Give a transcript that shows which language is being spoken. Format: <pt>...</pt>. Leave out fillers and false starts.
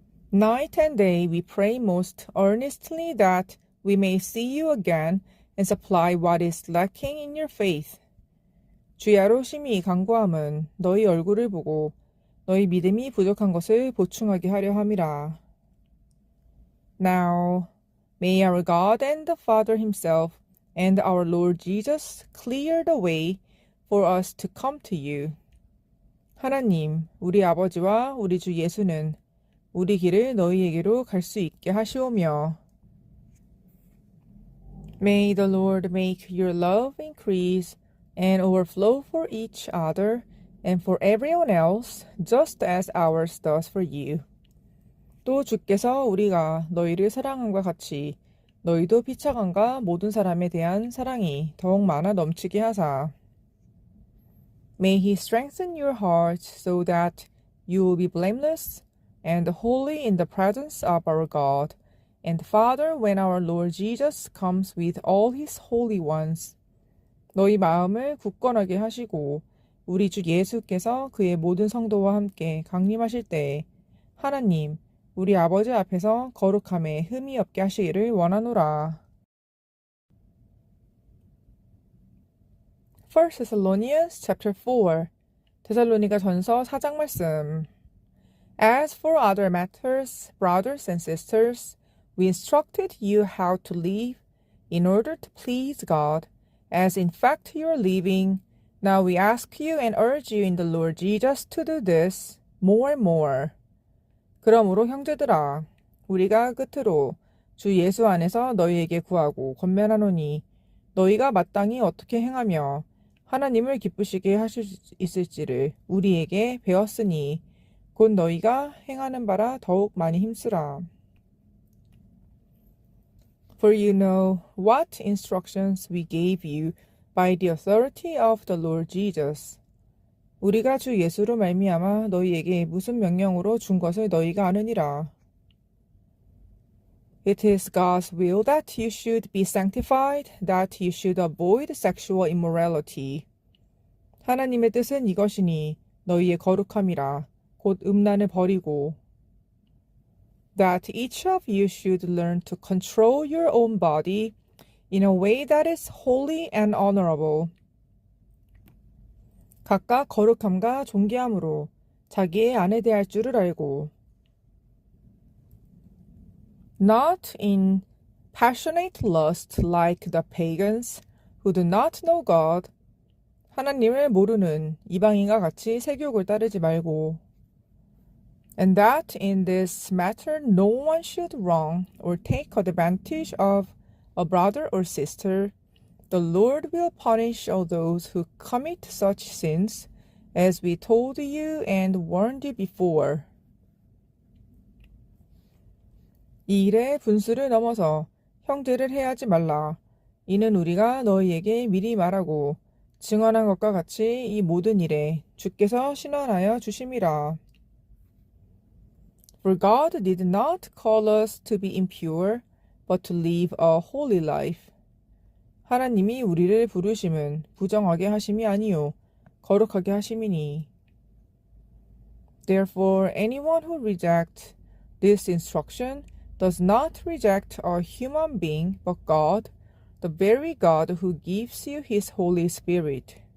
<en>Night and day we pray most earnestly that we may see you again and supply what is lacking in your faith.</en> <ko>주야로 심히 간구함은 너희 얼굴을 보고 너희 믿음이 부족한 것을 보충하게 하려 함이라.</ko> <en>Now, may our God and the Father himself and our Lord Jesus clear the way for us to come to you.</en> <ko>하나님, 우리 아버지와 우리 주 예수는 우리 길을 너희에게로 갈 수 있게 하시오며.</ko> <en>May the Lord make your love increase and overflow for each other and for everyone else, just as ours does for you.</en> <ko>또 주께서 우리가 너희를 사랑함과 같이 너희도 피차감과 모든 사람에 대한 사랑이 더욱 많아 넘치게 하사.</ko> <en>May he strengthen your hearts so that you will be blameless and holy in the presence of our God and Father when our Lord Jesus comes with all his holy ones.</en> <ko>너희 마음을 굳건하게 하시고 우리 주 예수께서 그의 모든 성도와 함께 강림하실 때에 하나님 우리 아버지 앞에서 거룩함에 흠이 없게 하시기를 원하노라.</ko> <en>1 Thessalonians chapter 4</en> <ko>데살로니가 전서 4장 말씀.</ko> <en>As for other matters, brothers and sisters, we instructed you how to live in order to please God, as in fact you are living. Now we ask you and urge you in the Lord Jesus to do this more and more.</en> <ko>그러므로 형제들아, 우리가 끝으로 주 예수 안에서 너희에게 구하고 권면하노니 너희가 마땅히 어떻게 행하며 하나님을 기쁘시게 하실 수 있을지를 우리에게 배웠으니 곧 너희가 행하는 바라 더욱 많이 힘쓰라.</ko> <en>For you know what instructions we gave you by the authority of the Lord Jesus.</en> <ko>우리가 주 예수로 말미암아 너희에게 무슨 명령으로 준 것을 너희가 아느니라.</ko> <en>It is God's will that you should be sanctified, that you should avoid sexual immorality.</en> <ko>하나님의 뜻은 이것이니 너희의 거룩함이라 곧 음란을 버리고</ko> <en>that each of you should learn to control your own body in a way that is holy and honorable.</en> <ko>각각 거룩함과 존귀함으로 자기의 안에 대할 줄을 알고</ko> <en>not in passionate lust like the pagans who do not know God.</en> <ko>하나님을 모르는 이방인과 같이 세욕을 따르지 말고</ko> <en>and that in this matter no one should wrong or take advantage of a brother or sister. The Lord will punish all those who commit such sins, as we told you and warned you before.</en> <ko>이 일에 분수를 넘어서 형제를 해하지 말라. 이는 우리가 너희에게 미리 말하고 증언한 것과 같이 이 모든 일에 주께서 신원하여 주심이라.</ko> <en>For God did not call us to be impure, but to live a holy life.</en> <ko>하나님이 우리를 부르심은 부정하게 하심이 아니요 거룩하게 하심이니.</ko> <en>Therefore, anyone who rejects this instruction does not reject a human being, but God, the very God who gives you His Holy Spirit.</en>